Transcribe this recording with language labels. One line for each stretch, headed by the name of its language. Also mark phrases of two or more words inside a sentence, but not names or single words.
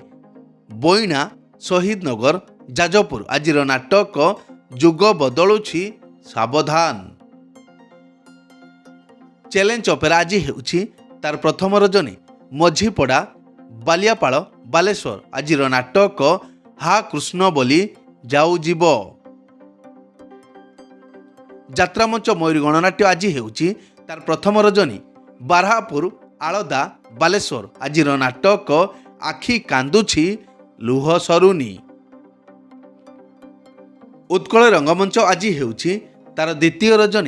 Odia: ବଇଣା ଶହୀଦନଗର ଯାଜପୁର ଆଜିର ନାଟକ ଯୁଗ ବଦଳୁଛି ସାବଧାନ। ଚ୍ୟାଲେଞ୍ଜ ଅପେରା ଆଜି ହେଉଛି ତାର ପ୍ରଥମ ରଜନୀ। ମଝିପଡ଼ା ବାଲିଆପାଳ ବାଲେଶ୍ୱର ଆଜିର ନାଟକ ହା କୃଷ୍ଣ ବୋଲି ଯାଉ ଜୀବ। ଯାତ୍ରାମଞ୍ଚ ମୟୂରୀ ଗଣନାଟ୍ୟ ଆଜି ହେଉଛି ତାର ପ୍ରଥମ ରଜନୀ। ବାରହାପୁର ଆଳଦା ବାଲେଶ୍ୱର ଆଜିର ନାଟକ ଆଖି କାନ୍ଦୁଛି ଲୁହ ସରୁନି। ଉତ୍କଳ ରଙ୍ଗମଞ୍ଚ ଆଜି ହେଉଛି ତାର ଦ୍ୱିତୀୟ ରଜନୀ।